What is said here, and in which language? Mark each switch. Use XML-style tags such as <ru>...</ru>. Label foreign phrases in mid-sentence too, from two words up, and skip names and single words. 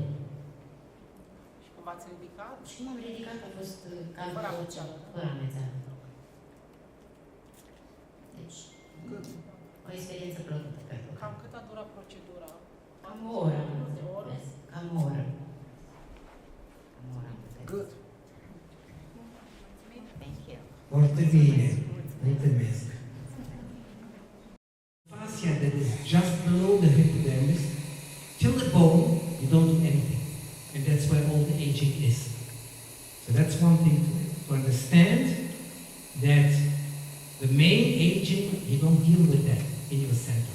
<ro>Și cum v-ați ridicat? Și m-am ridicat, a fost cam fără amețeală. Fără amețeală. Deci, o experiență plăcută, cred. Cam cât a durat procedura? Cam o oră. Cam o oră.</ro> <en>Good. Thank you.</en> <ro>Foarte bine. Mulțumesc.</ro> <en>Fascia that is just below the hypodermis, till the bone, you don't do anything. And that's where all the aging is. So that's one thing to understand, that the main aging, you don't deal with that in your center.</en>